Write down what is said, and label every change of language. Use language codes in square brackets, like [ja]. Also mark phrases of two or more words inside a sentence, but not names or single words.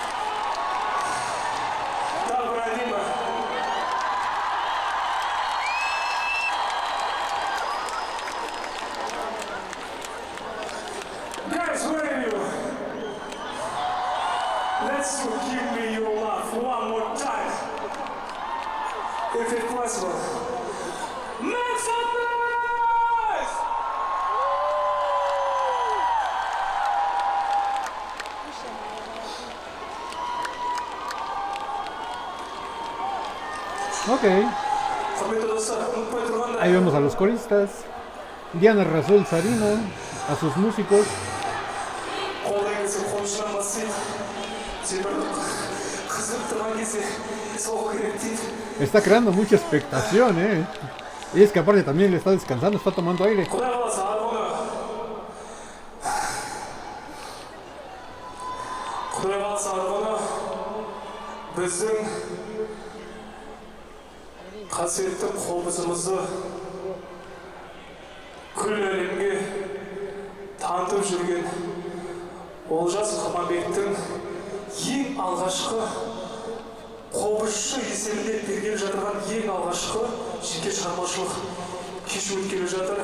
[en] Guys, where are you? Let's give me your love one more time. If it's possible. Make some noise! Ok. [es] Ahí vemos a los coristas. Diana Razul Sarino, a sus músicos. Está creando mucha expectación, Y es que aparte también le está descansando, está tomando aire. [kk] қасиетті қобызымызды күллі әлемге танытып жүрген Олжас Құманбектің ең алғашқы қобызшы есімінде берген жатырған ең алғашқы жеке шығармашылық кеш өткелі жатыр.